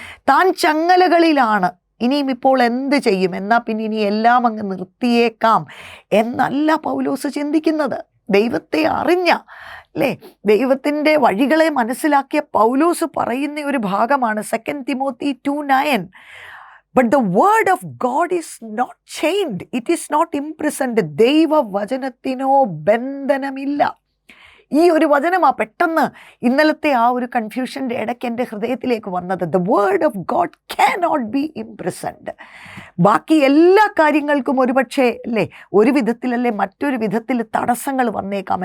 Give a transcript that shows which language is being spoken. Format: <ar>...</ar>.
<ml>താൻ ചങ്ങലകളിലാണ്. ഇനിയും ഇപ്പോൾ എന്ത് ചെയ്യും? എന്നാൽ പിന്നെ ഇനി എല്ലാം അങ്ങ് നിർത്തിയേക്കാം എന്നല്ല പൗലോസ് ചിന്തിക്കുന്നത്. ദൈവത്തെ അറിഞ്ഞ, അല്ലേ, ദൈവത്തിൻ്റെ വഴികളെ മനസ്സിലാക്കിയ പൗലോസ് പറയുന്ന ഒരു ഭാഗമാണ് 2 Timothy 2:9.</ml> <en>But the word of God is not chained. It is not imprisoned.</en> <ml>ദൈവവചനത്തിനോ ബന്ധനമില്ല. ഈ ഒരു വചനമാണ് പെട്ടെന്ന് ഇന്നലത്തെ ആ ഒരു കൺഫ്യൂഷൻ്റെ ഇടയ്ക്ക് എൻ്റെ ഹൃദയത്തിലേക്ക് വന്നത്.</ml> <en>The word of God cannot be imprisoned.</en> <ml>ബാക്കി എല്ലാ കാര്യങ്ങൾക്കും ഒരുപക്ഷെ, അല്ലേ, ഒരു വിധത്തിലല്ലേ മറ്റൊരു വിധത്തിൽ തടസ്സങ്ങൾ വന്നേക്കാം.</ml>